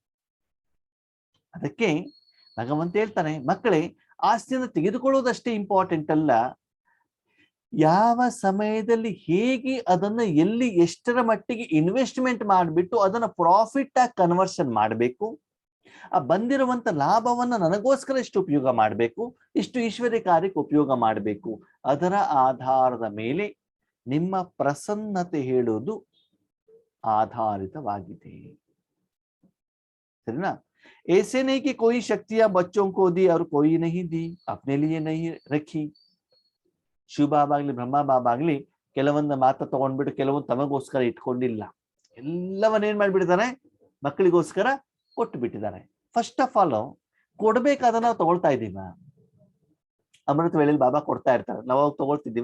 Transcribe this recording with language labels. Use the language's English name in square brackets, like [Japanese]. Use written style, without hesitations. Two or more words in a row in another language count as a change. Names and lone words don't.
[Kannada] ಅದಕ್ಕೆ ಭಗವಂತ ಹೇಳ್ತಾನೆ, ಮಕ್ಕಳೇ, ಆಸ್ತಿಯನ್ನು ತೆಗೆದುಕೊಳ್ಳೋದಷ್ಟೇ ಇಂಪಾರ್ಟೆಂಟ್ ಅಲ್ಲ, ಯಾವ ಸಮಯದಲ್ಲಿ ಹೇಗೆ ಅದನ್ನ ಎಲ್ಲಿ ಎಷ್ಟರ ಮಟ್ಟಿಗೆ ಇನ್ವೆಸ್ಟ್ಮೆಂಟ್ ಮಾಡಿಬಿಟ್ಟು ಅದನ್ನ ಪ್ರಾಫಿಟ್ ಆಗಿ ಕನ್ವರ್ಷನ್ ಮಾಡಬೇಕು, ಆ ಬಂದಿರುವಂತ ಲಾಭವನ್ನ ನನಗೋಸ್ಕರ ಎಷ್ಟು ಉಪಯೋಗ ಮಾಡಬೇಕು, ಇಷ್ಟು ಈಶ್ವರ್ಯ ಕಾರ್ಯಕ್ಕೆ ಉಪಯೋಗ ಮಾಡಬೇಕು, ಅದರ ಆಧಾರದ ಮೇಲೆ ನಿಮ್ಮ ಪ್ರಸನ್ನತೆ ಹೇಳುವುದು ಆಧಾರಿತವಾಗಿದೆ. ಸರಿನಾ? [Hindi] ऐसे नहीं कि कोई शक्तियां बच्चों को दी और कोई नहीं दी, अपने लिए नहीं रखी. [Kannada] ಶಿವ ಬಾಬಾ ಆಗ್ಲಿ, ಬ್ರಹ್ಮ ಬಾಬಾ ಆಗ್ಲಿ ಕೆಲವೊಂದು ಮಾತು ತಗೊಂಡ್ಬಿಟ್ಟು ಕೆಲವೊಂದು ತಮಗೋಸ್ಕರ ಇಟ್ಕೊಂಡಿಲ್ಲ. ಎಲ್ಲವನ್ನ ಏನ್ ಮಾಡ್ಬಿಟ್ಟಿದ್ದಾರೆ, ಮಕ್ಕಳಿಗೋಸ್ಕರ ಕೊಟ್ಟು ಬಿಟ್ಟಿದ್ದಾರೆ. [English] first of all [Kannada] ಕೊಡ್ಬೇಕಾದ ನಾವು ತಗೊಳ್ತಾ ಇದ್ದೀವ? ಅಮೃತ ವೇಳೆಯಲ್ಲಿ ಬಾಬಾ ಕೊಡ್ತಾ ಇರ್ತಾರೆ, ನಾವು ತಗೊಳ್ತಿದ್ದೀವ?